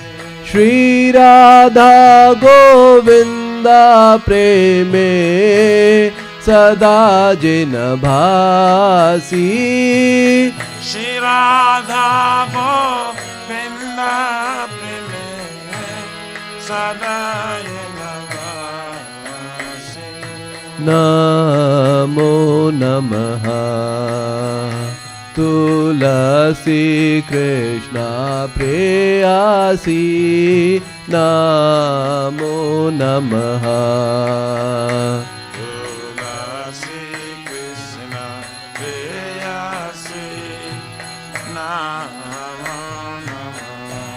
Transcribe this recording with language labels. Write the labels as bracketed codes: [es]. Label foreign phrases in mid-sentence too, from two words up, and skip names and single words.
[bn] শ্রী রাধা গোবিন্দা প্রেমে সদা যে না ভাসি শ্রী রাধা গোবিন্দ প্রেমে সদায় নবাসী [sa] नमो नमः तुलसी कृष्ण प्रेयसी नमो नमः तुलसी कृष्ण प्रेयसी नमो नमः